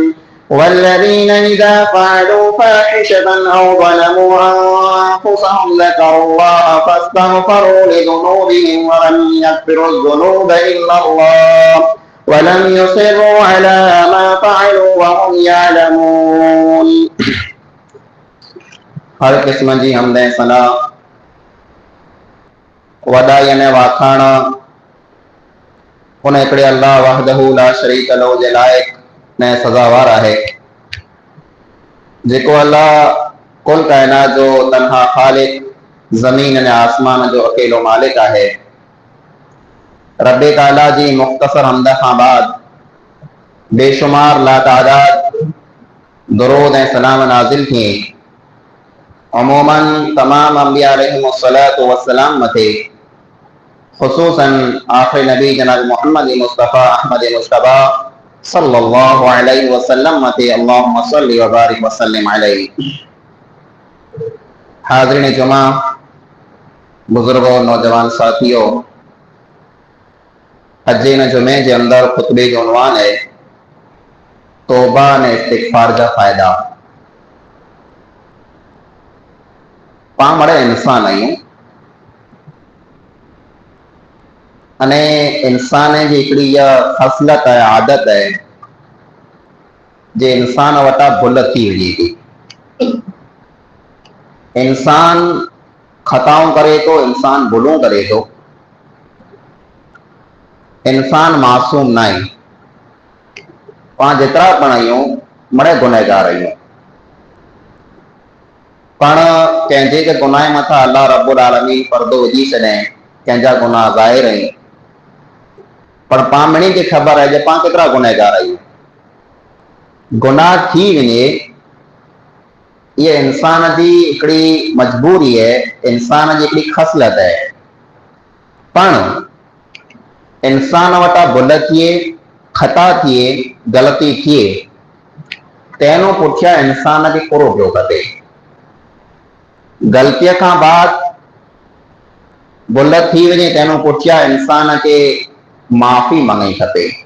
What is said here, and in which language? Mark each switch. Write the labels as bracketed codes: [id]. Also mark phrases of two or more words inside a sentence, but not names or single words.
[ar] والذين إذا فعلوا فاحشة أو ظلموا أنفسهم ذكروا الله فاستغفروا لذنوبهم ولم يغفروا الذنوب إلا الله ولم يصروا على ما فعلوا وهم يعلمون. [sd] हर किस्म जी हमदे सना वॾाई ने वाखाण उन हिकिड़े अल्लाह [ar] وحده لا شریک له [sd] जे लाइक़ ने सज़ावार आहे, जेको अल्लाह कुल कायनात जो तन्हा ख़ालिक, ज़मीन ने आसमान जो अकेलो मालिक आहे। रब्बे ताला जी मुख़्तसर हमद खां बाद बेशुमार लातादाद दुरूद ऐं सलाम नाज़िल थिए अमूमन तमाम अंबिया [ar] علیهم الصلاة والسلام [sd] मथे, खुसूसन आखिर नबी जनाब मोहम्मद मुस्तफ़ा अहमद मुश्तबा [ar] صلی الله علیه وسلم [sd] मथे [ar] اللهم صل و بارک و سلم علیه. [sd] हाज़रीन जुमा, बुजुर्गों, नौजवान साथियों, अजे न जुमे जे अंदर खुतबे जो उन्वान है तौबा ने इस्तिग़फ़ार जा फ़ायदा। पाण इंसान आहियूं अने इंसान जी हिकिड़ी इहा ख़ासियत है, आदत है, जे इंसान वटा भुल थी वञे थी। इंसान खताऊं करे तो, इंसान भुलूं करे तो, इंसान मासूम ना आहे। पाण जेतिरा पण आहियूं बड़े गुनहगार आहियूं। पाण कंहिंजे के गुनाह मथां [ar] الله رب العالمین [sd] पर्दो विझी छॾियईं, कंहिंजा गुनाह ज़ाहिर आहिनि, पर पाण खे ख़बर आहे जे पाण केतिरा गुनहगार आहियूं। गुनाह थी वञे ये इंसान की हिकिड़ी मजबूरी है, इंसान की हिकिड़ी ख़ासियत है। पण इंसान वटा भुल थिए, खता थिए, ग़लती थिए, तंहिं पुठियां इंसान खे पूरो पियो खपे। ग़लतीअ खां बाद भुल थी वञे तंहिं पुठियां इंसान खे माफ़ी मंगणी खपे।